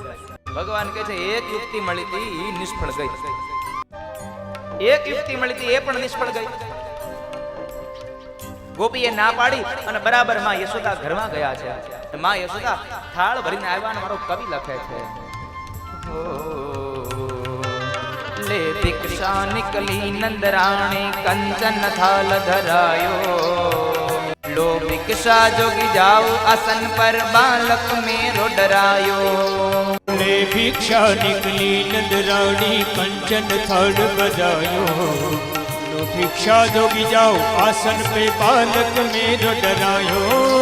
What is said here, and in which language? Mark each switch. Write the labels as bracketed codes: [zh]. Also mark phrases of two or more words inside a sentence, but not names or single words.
[gu] ભગવાન કહે છે, એક યુક્તિ મળી હતી એ નિષ્ફળ ગઈ, એક યુક્તિ મળી હતી એ પણ નિષ્ફળ ગઈ. ગોપીએ ના પાડી અને બરાબર માં યશોદા ઘરમાં ગયા છે. માં યશોદા થાળ ભરીને આવ્યા અને મારો કવિ લખે છે, [hi] ले दीक्षा निकली नंदराणी कंचन थाल धरायो, लो भिक्षा जोगी जाओ आसन पर बालक मेरो डरायो. ले भिक्षा निकली नंदरानी कंचन थाल बजायो, लो भिक्षा जोगी जाओ आसन पे बालक मेरो डरायो.